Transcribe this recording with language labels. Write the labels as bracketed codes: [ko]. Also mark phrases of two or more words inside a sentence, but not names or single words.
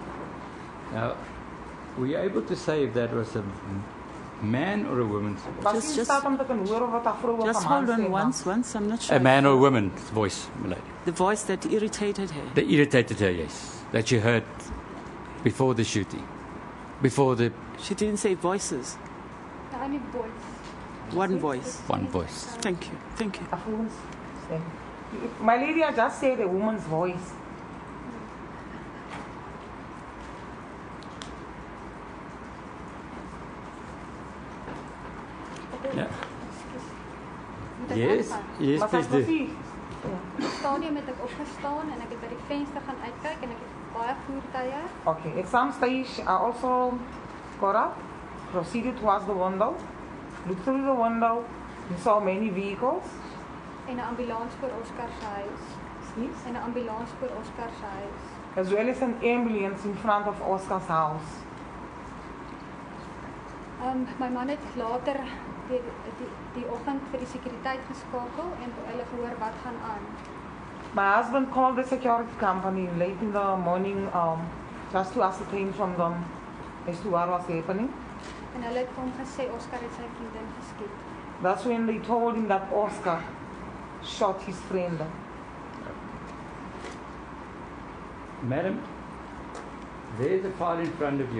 [en] Now, were you able to say if that was a man or a woman's voice? Was Just- [af] jy staat om te kan hoor of wat 'n vrou of 'n man [en] Just hold on [af] stem [en] once, I'm not sure. A man or a woman's voice, my lady. The voice that irritated her. That irritated her, yes. That you heard before the shooting. Before the She didn't say voices. The only voice. One voice. one voice. Thank you. Thank you. [af] 'n vrouens stem. [en] My lady, I just said a woman's voice. Yeah. [af] Moet ek [en] Yes, [af] aangaan? [en] yes, [af] Maar [en] please [af] sy was [en] do. [af] nie- Op die stadium het ek opgestaan en ek het by die venster gaan uitkyk en ek het baie voertuie [en] Okay, at some stage I also got up, proceeded towards the window, looked through the window, and saw many vehicles. [af] en 'n ambulans voor Oscar se huis [en] Excuse? [af] en 'n ambulans voor Oscar se huis. [en] As well as an ambulance in front of Oscar's house. [af] My man het later die oggend vir die sekuriteit geskakel en hulle gehoor wat gaan aan. [en] My husband called the security company late in the morning just to ascertain from them as to what was happening. [af] En hulle het hom gesê Oscar het sy vriendin geskiet. [en] That's when they told him that Oscar shot his friend. Madam, there's a file in front of you.